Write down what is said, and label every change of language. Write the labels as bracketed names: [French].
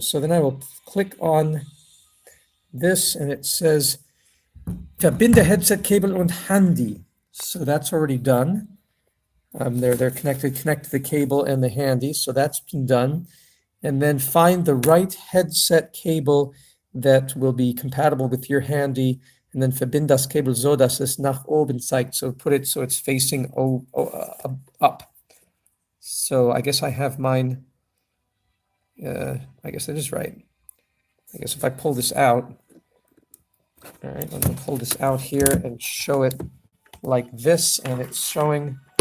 [English] So then I will click on this, and it says [German] Verbinde Headset-Kabel und Handy. [English] So that's already done. They're connected. Connect the cable and the handy. So that's been done. And then find the right headset cable that will be compatible with your handy. And then [German] verbind das Kabel so, dass es nach oben zeigt. [English] So put it so it's facing up. So I guess I have mine. I guess that is right. I guess if I pull this out. All right, I'm going to pull this out here and show it like this. And it's showing.